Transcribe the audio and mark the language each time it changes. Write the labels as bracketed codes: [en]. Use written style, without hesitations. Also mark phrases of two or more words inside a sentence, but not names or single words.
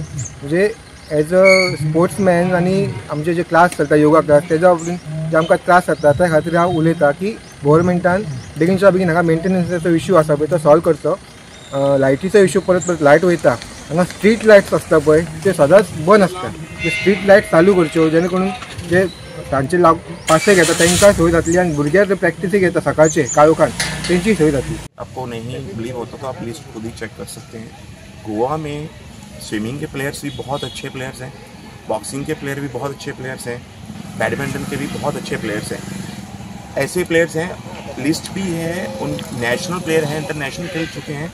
[kok] म्हणजे [en] as a sportsman [kok] आनी आमचे जे क्लास चलता [en] yoga class [kok] तेज्या जे आमकां त्रास जाता त्या खातीर हांव उलयतां की गव्हर्मेंटान बेगीनच्या बेगीन हांगा मेंटेनन्साचो इश्यू आसा पळय तो सॉल्व करचो. लायटीचो इश्यू परत लायट वयता. हांगा [en] street lights [kok] आसता पळय ते सदांच बंद आसता. ते [en] street light [kok] चालू करच्यो जेणे करून जे तांचे पासे घेता तांकां सोय जातली आनी भुरगे जे प्रॅक्टिसीक येता सकाळचे काळोखान तेंची सोय जातली. [hi] आपको नहीं बिलीव होता तो आप लिस्ट खुद ही चेक कर सकते हैं. गोवा में स्विमिंग के प्लेयर्स भी बहुत अच्छे प्लेयर्स हैं, बॉक्सिंग के प्लेयर भी बहुत अच्छे प्लेयर्स हैं, बैडमिंटन के भी बहुत अच्छे प्लेयर्स हैं. ऐसे प्लेयर्स हैं, लिस्ट भी है, उन [en] national player [hi] हैं, इंटरनेशनल खेल चुके हैं.